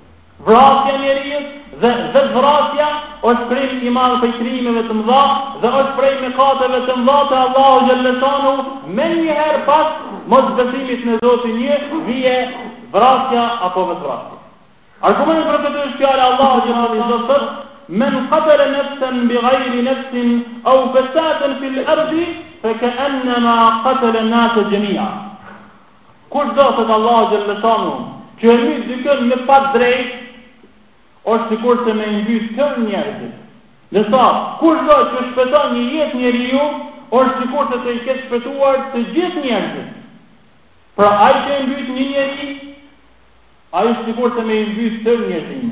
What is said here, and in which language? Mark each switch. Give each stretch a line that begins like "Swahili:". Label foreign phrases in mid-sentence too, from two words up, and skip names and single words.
Albanian: vrasja njeriut dhe vrasja është krim I madh prej krimeve të mëdha dhe është prej mëkateve të mëdha të Allahu xhaleshanu. Me njëherë pas mosbesimit në Zotin një vije vrasja apo vetvrasja. Argumenti për këtë është fjala Allahu xhaleshanu thotë:
Arabic: "من قتل نفسا بغير نفس أو فسادا في الأرض فكأنما قتل الناس جميعا."
Albanian: Kush do të Allahu xhaleshanu që e mbyt dikën me pa drejt, është sikur se me mbyt tërë njerëzit. Nësa, kush do që shpëton një jetë njeriu, është sikur se të I ketë shpëtuar të gjithë njerëzit. Pra ai që e mbyt një njeri, ai është sikur se me mbyt tërë njerëzimin.